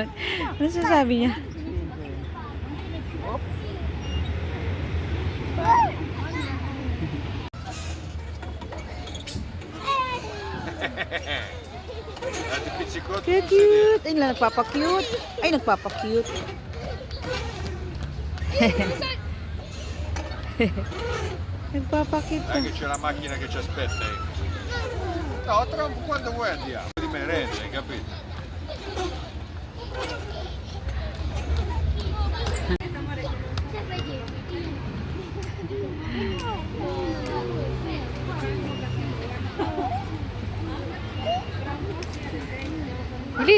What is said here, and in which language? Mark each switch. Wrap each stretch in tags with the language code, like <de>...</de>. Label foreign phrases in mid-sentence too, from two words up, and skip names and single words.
<tl>Ano sasabi niya? Cute, cute. Ay, nagpapakute. Ay, nagpapakute. Nagpapakute.</tl> <it>Dai che c'è la macchina che ci aspetta. No, tra quando vuoi andiamo. Di merenda, hai capito?</it> <tl>Bilis.</tl>